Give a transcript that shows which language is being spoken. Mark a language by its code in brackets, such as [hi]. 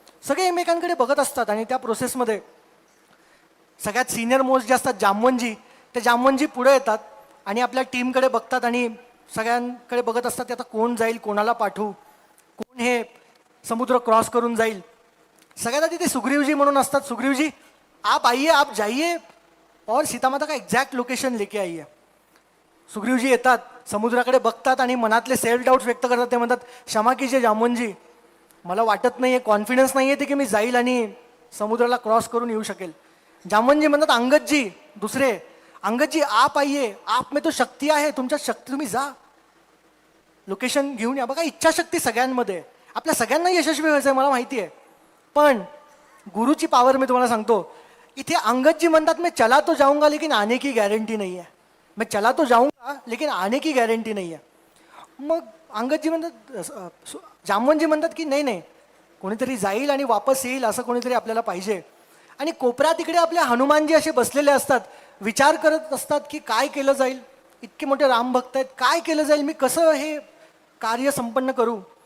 [mr] सगळे एकमेकांकडे बघत असतात. आणि त्या प्रोसेसमध्ये सगळ्यात सिनियर मोस्ट जे असतात जामवंजी, ते जामवंजी पुढे येतात आणि आपल्या टीमकडे बघतात आणि सगळ्यांकडे बघत असतात की आता कोण जाईल, कोणाला पाठवू, कोण हे समुद्र क्रॉस करून जाईल. सगळ्यात आधी ते सुग्रीवजी म्हणून असतात. [hi] सुग्रीवजी आप आइए, आप जाइए और सीता माता का एग्जॅक्ट लोकेशन लेके आइए. [mr] सुग्रीवजी येतात, समुद्राकडे बघतात आणि मनातले सेल्फ डाऊट्स व्यक्त करतात. ते म्हणतात, [hi] क्षमा कीजिए [mr] जामवंतजी, मला वाटत नाही आहे, कॉन्फिडन्स नाही आहे ते की मी जाईल आणि समुद्राला क्रॉस करून येऊ शकेल. जामवंतजी म्हणतात, अंगदजी, दुसरे [hi] अंगदजी आप आइए, आप में तो [mr] शक्ती आहे, तुमच्या शक्ती, तुम्ही जा, लोकेशन घेऊन या. बघा, इच्छाशक्ती सगळ्यांमध्ये, आपल्या सगळ्यांना यशस्वी व्हायचं आहे मला माहिती आहे, पण गुरुची पावर मी तुम्हाला सांगतो. [hi] इथे अंगदजी म्हणतात, मैं चला तो जाऊंगा लेकिन आने की गॅरंटी नहीं है. मैं चला तो जाऊंगा लेकिन आने की गॅरंटी नहीं है. [mr] मग अंगदजी म्हणतात, जामवंतजी म्हणतात की नाही नाही, कोणीतरी जाईल आणि वापस येईल असं कोणीतरी आपल्याला पाहिजे. आणि कोपऱ्यात इकडे आपले हनुमानजी असे बसलेले असतात, विचार करत असतात की काय केलं जाईल, इतके मोठे रामभक्त आहेत, काय केलं जाईल, मी कसं हे कार्य संपन्न करू.